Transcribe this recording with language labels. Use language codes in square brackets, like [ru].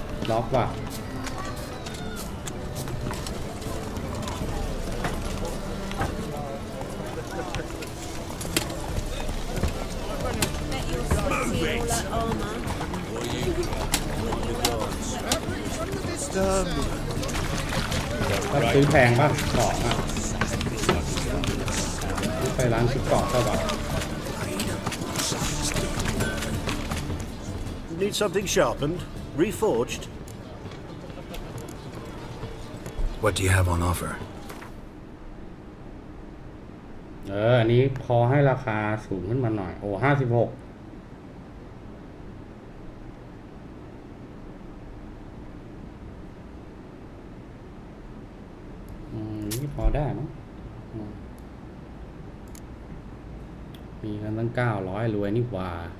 [th] ล็อกว่ะ ก็ซื้อแพงป่ะเกาะอ่ะไปร้านชุดเกาะก็แบบ [en] Need something sharpened? Reforged? What do you have on offer? [th] อันนี้พอให้ราคาสูงขึ้นมาหน่อย โอ้56นี่พอได้มั้งมีกันตั้ง900รวยนี่กว่า